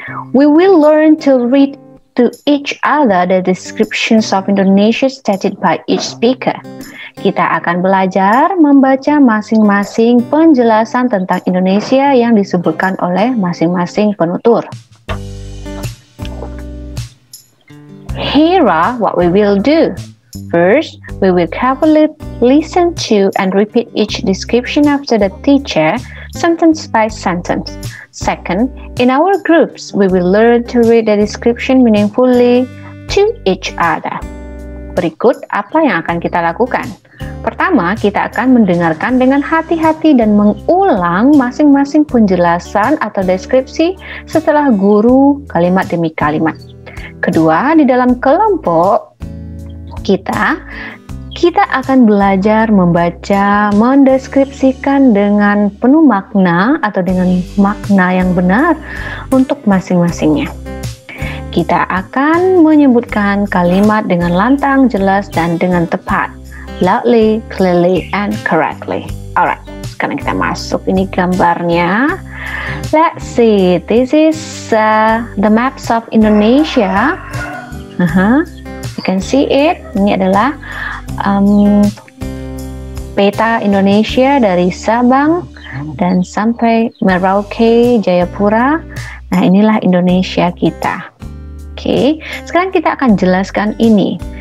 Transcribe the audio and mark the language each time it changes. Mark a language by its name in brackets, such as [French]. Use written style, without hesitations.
[English] We will learn to read to each other the descriptions of Indonesia stated by each speaker. [Indonesian] Kita akan belajar membaca masing-masing penjelasan tentang Indonesia yang disebutkan oleh masing-masing penutur. [English] Here are what we will do. First, we will carefully listen to and repeat each description after the teacher, sentence by sentence. Second, in our groups, we will learn to read the description meaningfully to each other. [Indonesian] Berikut apa yang akan kita lakukan. Pertama, kita akan mendengarkan dengan hati-hati dan mengulang masing-masing penjelasan atau deskripsi setelah guru kalimat demi kalimat. Kedua, di dalam kelompok kita akan belajar membaca, mendeskripsikan dengan penuh makna atau dengan makna yang benar untuk masing-masingnya. Kita akan menyebutkan kalimat dengan lantang, jelas, dan dengan tepat. [English] Loudly, clearly, and correctly. [Indonesian] Alright, sekarang kita masuk ini gambarnya. [English] Let's see, this is the maps of Indonesia. You can see it. [Indonesian] Ini adalah peta Indonesia dari Sabang dan sampai Merauke, Jayapura. Nah, inilah Indonesia kita. Oke, sekarang kita akan jelaskan ini.